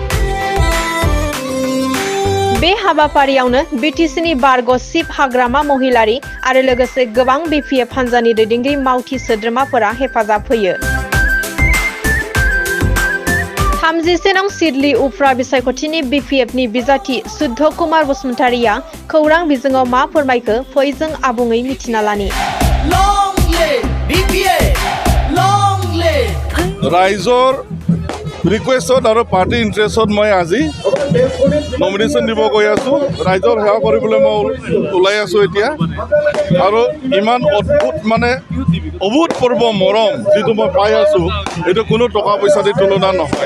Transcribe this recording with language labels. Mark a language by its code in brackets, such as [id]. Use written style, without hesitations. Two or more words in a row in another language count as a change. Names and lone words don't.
[brx] बे हाबाफारियावनो BTCनि बारग' चिफ हाग्रामा महिलारि आरो लोगोसे गोबां BPF हान्जानि दैदेनगिरि मावथि सोद्रोमाफोरा हेफाजाब होयो। 37 नं सिडली उफ्रा बिसायख'थिनि BPFनि बिजाथि शुद्ध कुमार बसुमतारीया खौरां बिजोङाव मा फोरमायखो फै जों आबुङै मिथिना लानि। [as] ৰাইজৰ ৰিকুৱেষ্টত আৰু [en] party interestত [as] মই আজি নমিনেশ্যন দিব গৈ আছোঁ। ৰাইজৰ সেৱা কৰিবলৈ মই ওলাই আছোঁ এতিয়া। আৰু ইমান অভূতপূৰ্ব মৰম যিটো মই পাই আছোঁ এইটো কোনো টকা পইচা দি তুলনা নহয়।